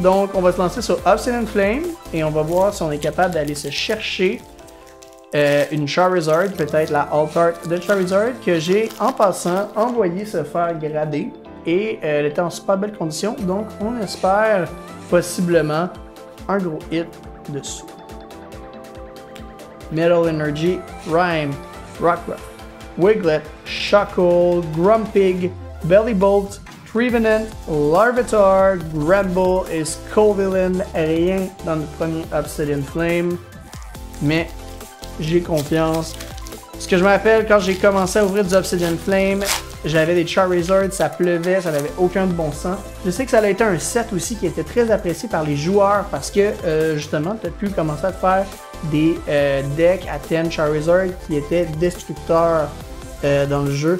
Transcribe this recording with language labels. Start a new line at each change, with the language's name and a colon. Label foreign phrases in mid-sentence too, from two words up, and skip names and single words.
French: Donc, on va se lancer sur Obsidian Flame. Et on va voir si on est capable d'aller se chercher une Charizard, peut-être la
English: Alt Art
French: de Charizard, que j'ai en passant envoyé se faire grader. Et elle était en super belle condition, donc on espère possiblement un gros hit dessus. Metal Energy, Rhyme, Rockruff, Wiglet, Shuckle, Grumpig, Bellybolt, Trevenant, Larvitar, Granbull et Skullvillain. Rien dans le premier Obsidian Flame, mais j'ai confiance. Ce que je me rappelle quand j'ai commencé à ouvrir du Obsidian Flame, j'avais des Charizard, ça pleuvait, ça n'avait aucun de bon sens. Je sais que ça a été un set aussi qui était très apprécié par les joueurs parce que justement, tu as pu commencer à te faire des decks à 10 Charizard qui étaient destructeurs dans le jeu.